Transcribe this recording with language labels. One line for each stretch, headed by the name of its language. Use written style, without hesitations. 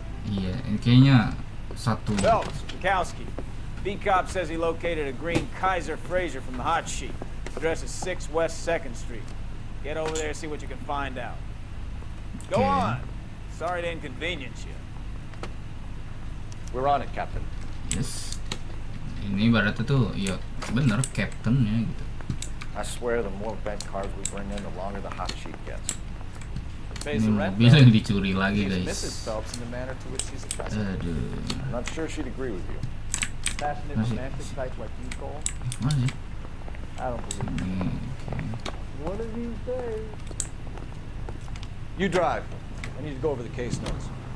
Indonesian: Iya, ini kayaknya satu.
English: Phelps, Bukowski. B-Cop says he located a green Kaiser Fraser from the hot sheet. Address is 6 West 2nd Street. Get over there and see what you can find out. Go on. Sorry to inconvenience you. We're on it, Captain. Yes.
Indonesian: Ini ibaratnya tuh, ya bener, captainnya gitu.
English: I swear the more bent cars we bring in, the longer the hot sheet gets.
Indonesian: Ini mobil yang dicuri lagi, guys.
English: Mrs. Phelps in the manner to which she's addressed. I'm not sure she'd agree with you. Passionate romantic type like you, Cole?
Indonesian: Mana sih?
English: I don't believe you. What did you say? You drive. I need to go over the case notes.